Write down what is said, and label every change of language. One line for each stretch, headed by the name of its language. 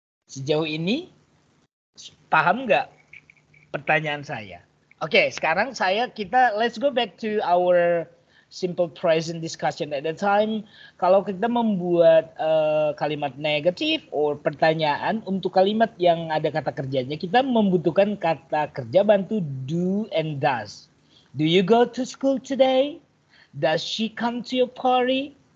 Indonesian: Sejauh ini paham nggak pertanyaan saya? Oke, sekarang
English: let's go back to our simple present discussion at the time.
Indonesian: Kalau kita membuat kalimat negatif or pertanyaan untuk kalimat yang ada kata kerjanya, kita membutuhkan kata kerja bantu do and does.
English: Do you go to school today? Does she come to your party?